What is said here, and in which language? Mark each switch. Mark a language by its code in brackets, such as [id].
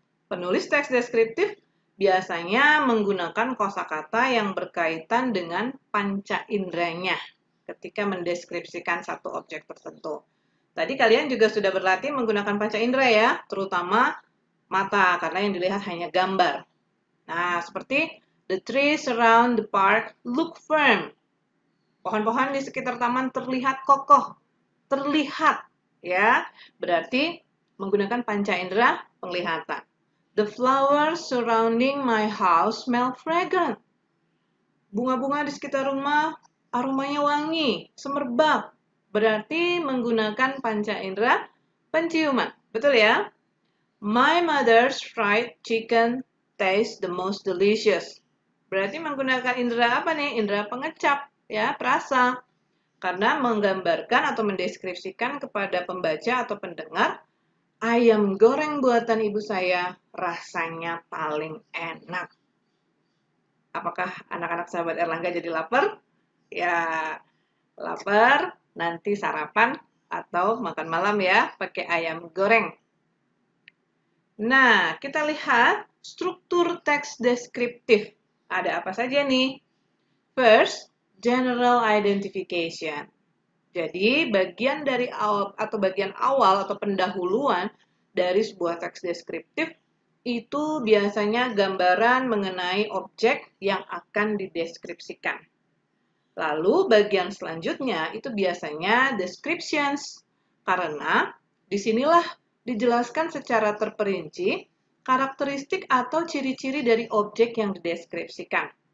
[id] Penulis teks deskriptif biasanya menggunakan kosakata yang berkaitan dengan panca inderanya ketika mendeskripsikan satu objek tertentu. Tadi kalian juga sudah berlatih menggunakan panca indera ya, terutama mata, karena yang dilihat hanya gambar. Nah, seperti [en] the trees around the park look firm. [id] Pohon-pohon di sekitar taman terlihat kokoh, terlihat ya. Berarti menggunakan panca indera penglihatan. [en] The flowers surrounding my house smell fragrant. [id] Bunga-bunga di sekitar rumah aromanya wangi, semerbak. Berarti menggunakan panca indera penciuman. Betul ya? [en] My mother's fried chicken tastes the most delicious. [id] Berarti menggunakan indera apa nih? Indera pengecap, ya, perasa. Karena menggambarkan atau mendeskripsikan kepada pembaca atau pendengar, ayam goreng buatan ibu saya rasanya paling enak. Apakah anak-anak sahabat Erlangga jadi lapar? Ya, lapar, nanti sarapan atau makan malam ya, pakai ayam goreng. Nah, kita lihat struktur teks deskriptif. Ada apa saja nih? [en] First, general identification. [id] Jadi, bagian dari awal atau bagian awal atau pendahuluan dari sebuah teks deskriptif itu biasanya gambaran mengenai objek yang akan dideskripsikan. Lalu bagian selanjutnya itu biasanya descriptions, karena disinilah dijelaskan secara terperinci karakteristik atau ciri-ciri dari objek yang dideskripsikan.